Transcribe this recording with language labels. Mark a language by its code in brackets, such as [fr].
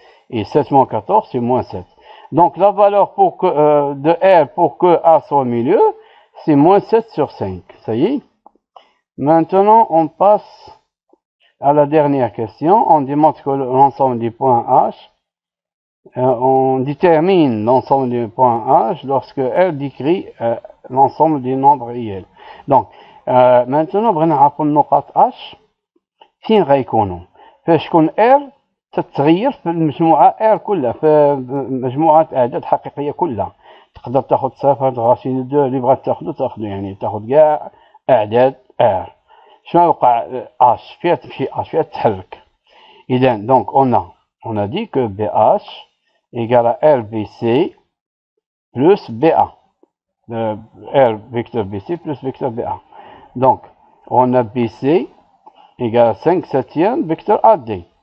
[fr] Et 7 moins 14, c'est moins 7. Donc, la valeur de R pour que A soit au milieu, c'est moins 7 sur 5. Ça y est. Maintenant, on passe à la dernière question. On démontre que l'ensemble des points H, on détermine l'ensemble des points H lorsque R décrit l'ensemble des nombres réels. Donc, maintenant, [ar] بغينا نعرفوا النقاط H فين غيكونوا. فاش تكون R تتغير في المجموعة R كلها، في مجموعة أعداد حقيقية كلها. تقدر تاخد صفر غاشين دو اللي بغات تاخدو يعني تاخد كاع أعداد R. شنو يوقع H فيها تمشي H فيها تتحرك. [fr] إذا donc on a dit que BH égale à RBC plus BA. R vecteur BC plus vecteur BA. Donc, on a BC égale à 5 septièmes vecteur AD.